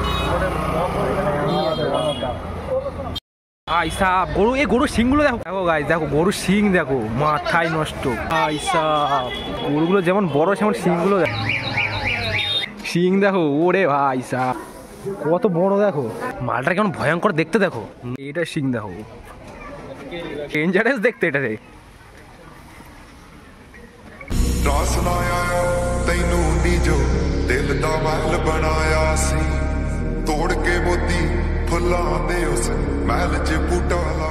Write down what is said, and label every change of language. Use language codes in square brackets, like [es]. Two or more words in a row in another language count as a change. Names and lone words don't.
[bn] আইসাব গরু, এই গরুর শিংগুলো দেখো, দেখো গাইস, দেখো গরুর শিং দেখো, মাথায় নষ্ট। আইসাব গরুগুলো যেমন বড় সেমন শিংগুলো দেখো, শিং দেখো, ওরে ভাই সাব কত বড় দেখো। মালটা কেমন ভয়ঙ্কর দেখতে দেখো, এটা শিং দেখো, ডেঞ্জারাস দেখতে এটা রে। [pa] ਰਾਸ ਨਾ ਆਇਆ ਤੈਨੂੰ ਨੀ ਜੋ ਦਿਲ ਦਾ ਮਹਿਲ ਬਣਾਇਆ ਸੀ ਤੋੜ ਕੇ ਮੋਤੀ ਫੁੱਲਾਂ ਦੇ ਉਸ ਮਹਿਲ 'ਚ ਬੂਟਾ